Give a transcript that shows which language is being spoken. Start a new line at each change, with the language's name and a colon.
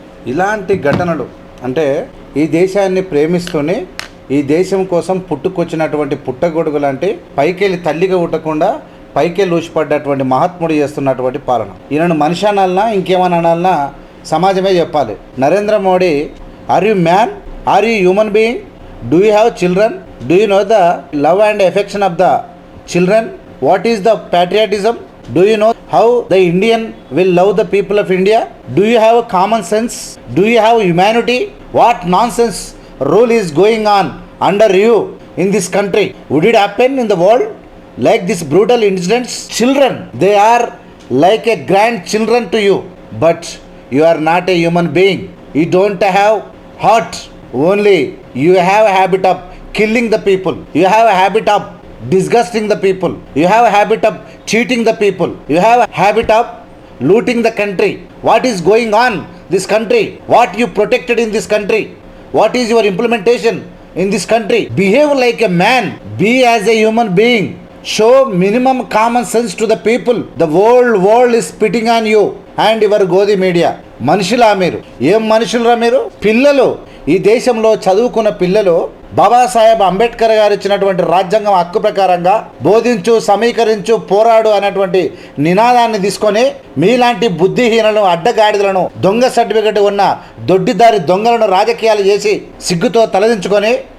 Telugu: ఇలాంటి ఘటనలు అంటే ఈ దేశాన్ని ప్రేమిస్తూనే ఈ దేశం కోసం పుట్టుకొచ్చినటువంటి పుట్టగొడుగు లాంటి పైకెళ్ళి తల్లిగా ఉట్టకుండా పైకెళ్ళి ఊసిపడ్డటువంటి మహాత్ముడు చేస్తున్నటువంటి పాలన. ఈయనను మనిషి అనాలన్నా ఇంకేమని అనాలన్నా సమాజమే చెప్పాలి.
English: Narendra Modi, are you man? Are you human being? Do you have children? Do you know the love and affection of the children? What is the patriotism? Do you know how the Indian will love the people of India? Do you have common sense? Do you have humanity? What nonsense rule is going on under you in this country? Would it happen in the world like this brutal incidents? Children, they are like a grandchildren to you, but you are not a human being. You don't have heart, only you have a habit of killing the people. You have a habit of disgusting the people. You have a habit of cheating the people. You have a habit of looting the country. What is going on this country? What you protected in this country? What is your implementation in this country? Behave like a man. Be as a human being. Show minimum common sense to the people. The world is spitting on you and your Godi media.
Telugu: మనుషులా మీరు? ఏం మనుషులరా మీరు? పిల్లలు, ఈ దేశంలో చదువుకున్న పిల్లలు బాబాసాహెబ్ అంబేద్కర్ గారు ఇచ్చినటువంటి రాజ్యాంగం హక్కు ప్రకారంగా బోధించు, సమీకరించు, పోరాడు అనేటువంటి నినాదాన్ని తీసుకొని మీలాంటి బుద్ధిహీనలను, అడ్డగాడిదలను, దొంగ సర్టిఫికెట్ ఉన్న దొడ్డిదారి దొంగలను రాజకీయాలు చేసి సిగ్గుతో తలదించుకొని